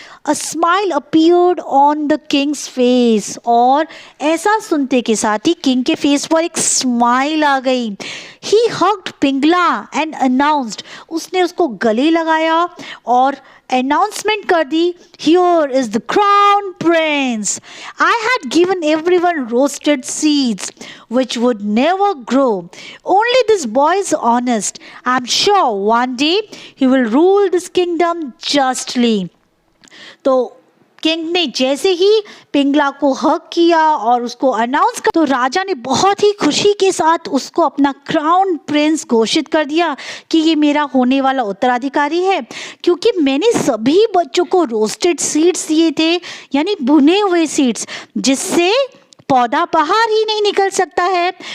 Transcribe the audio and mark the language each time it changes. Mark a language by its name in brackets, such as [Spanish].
[English] A smile appeared on the king's face. [Hindi] और ऐसा सुनते के साथ ही किंग के फेस पर एक स्माइल आ गई। [English] He hugged Pingala and announced. [Hindi] उसने उसको गले लगाया और announcement कर दी, [English] Here is the crown prince. I had given everyone roasted seeds which would never grow. Only this boy is honest. I'm sure one day he will rule this kingdom justly. [Hindi] तो king ने जैसे ही पिंगला को हक किया और उसको announce कर, तो राजा ने बहुत ही खुशी के साथ उसको अपना क्राउन प्रिंस घोषित कर दिया कि ये मेरा होने वाला उत्तराधिकारी है, क्योंकि मैंने सभी बच्चों को रोस्टेड सीड्स दिए थे, यानी भुने हुए सीड्स, जिससे पौधा बाहर ही नहीं निकल सकता है।